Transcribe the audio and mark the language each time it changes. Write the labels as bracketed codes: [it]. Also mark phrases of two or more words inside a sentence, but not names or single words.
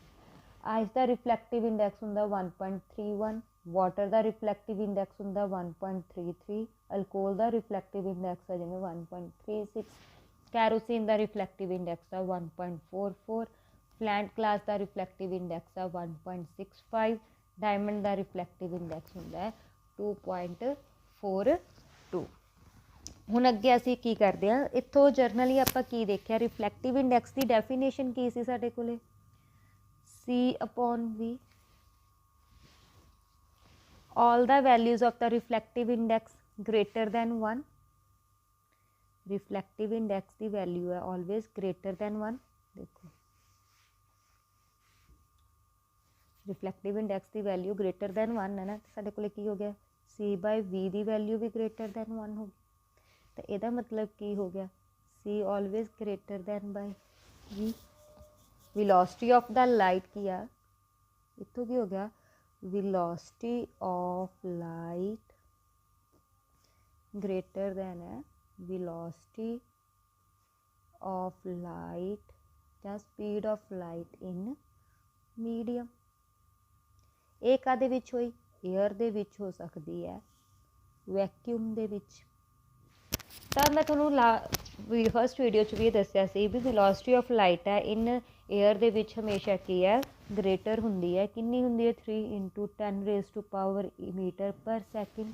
[pa] ਆਈਸ ਦਾ [en] reflective index [pa] ਹੁੰਦਾ 1.31, ਵਾਟਰ ਦਾ [en] reflective index [pa] ਹੁੰਦਾ 1.33, ਅਲਕੋਹਲ ਦਾ [en] reflective index [pa] ਹੈ ਜਿਵੇਂ 1.36, ਕੈਰੋਸੀਨ ਦਾ [en] reflective index [pa] ਆ 1.44, [en] plant glass [pa] ਦਾ [en] reflective index [pa] ਆ 1.65, ਡਾਇਮੰਡ ਦਾ [en] reflective index [pa] ਹੁੰਦਾ ਹੈ 2.42। ਹੁਣ ਅੱਗੇ ਅਸੀਂ ਕੀ ਕਰਦੇ ਹਾਂ, ਇੱਥੋਂ ਜਰਨਲੀ ਆਪਾਂ ਕੀ ਦੇਖਿਆ [en] reflective index [pa] ਦੀ ਡੈਫੀਨੇਸ਼ਨ ਕੀ ਸੀ ਸਾਡੇ ਕੋਲੇ C/V, [en] all the values of the reflective index greater than 1, reflective index [pa] ਦੀ value ਹੈ [en] always greater than 1। [pa] ਦੇਖੋ [en] reflective index [pa] ਦੀ value [en] greater than 1 [pa] ਹੈ ਨਾ, ਸਾਡੇ ਕੋਲ ਕੀ ਹੋ ਗਿਆ C/V ਦੀ value ਵੀ [en] greater than 1 [pa] ਹੋ ਗਈ। ਤਾਂ ਇਹਦਾ ਮਤਲਬ ਕੀ ਹੋ ਗਿਆ [en] C always greater than by V। velocity of the light [pa] ਕੀ ਆ ਇੱਥੋਂ ਕੀ ਹੋ ਗਿਆ [en] velocity of light greater than ਹੈ velocity of light ਜਾਂ speed of light in medium। [pa] ਇਹ ਕਾਹਦੇ ਵਿੱਚ ਹੋਈ ਏਅਰ ਦੇ ਵਿੱਚ ਹੋ ਸਕਦੀ ਹੈ, ਵੈਕਿਊਮ ਦੇ ਵਿੱਚ। ਤਾਂ ਮੈਂ ਤੁਹਾਨੂੰ [en] first video [pa] 'ਚ ਵੀ ਦੱਸਿਆ ਸੀ ਵੀ [en] velocity of light [pa] ਹੈ [en] in air [pa] ਦੇ ਵਿੱਚ ਹਮੇਸ਼ਾ ਕੀ ਹੈ ਗ੍ਰੇਟਰ ਹੁੰਦੀ ਹੈ, ਕਿੰਨੀ ਹੁੰਦੀ ਹੈ 3 × 10⁻⁷ [en] meter per second.